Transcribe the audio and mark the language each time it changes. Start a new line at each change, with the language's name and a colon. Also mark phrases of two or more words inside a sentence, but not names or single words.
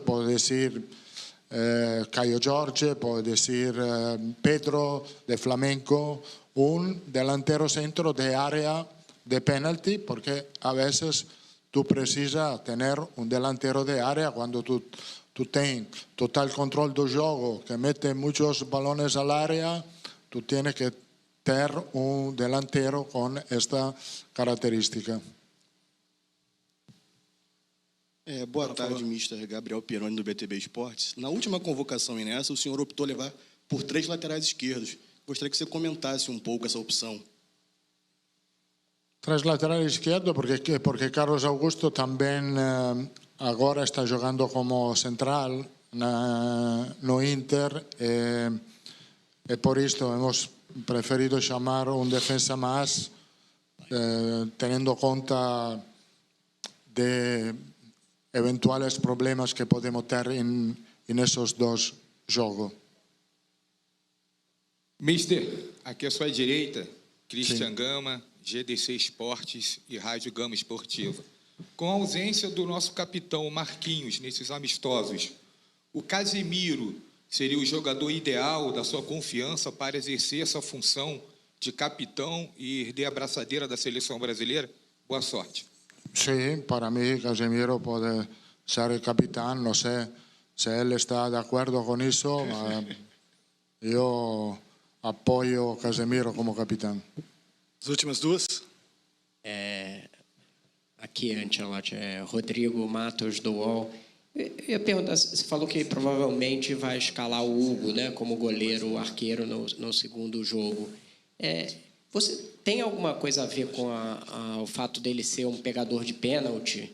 Spanish: Puedo decir Caio Jorge, puedo decir Pedro de Flamengo, un delantero centro de área de penalti, porque a veces tú precisas tener un delantero de área cuando tú tienes total control del juego, que mete muchos balones al área. Tú tienes que tener un delantero con esta característica.
Portuguese: Boa tarde, Mr. Gabriel Pironi, do BTB Esportes. Na última convocação inessa, o senhor optou levar por 3 laterais esquerdos. Gostaria que você comentasse um pouco essa opção.
Spanish: 3 laterales izquierdos, porque Carlos Augusto también ahora está jugando como central no Inter. Y por esto hemos preferido llamar un defensa más, teniendo en cuenta de eventuales problemas que podemos tener en esos dos jogos.
Portuguese: Mister, aqui à sua direita, Christian Gama, GDC Esportes e Rádio Gama Esportiva. Com a ausência do nosso capitão Marquinhos nesses amistosos, o Casemiro seria o jogador ideal da sua confiança para exercer essa função de capitão e herder a braçadeira da seleção brasileira? Boa sorte.
Spanish: Sí, para mí Casemiro puede ser el capitán. No sé si él está de acuerdo con eso. Yo apoyo a Casemiro como capitán.
Portuguese: As últimas duas. Aqui, Ancelotti, Rodrigo Matos, do UOL. Eu ia perguntar, você falou que provavelmente vai escalar o Hugo, né, como goleiro, arqueiro no segundo jogo. Você tem alguma coisa a ver com o fato dele ser um pegador de pênalti?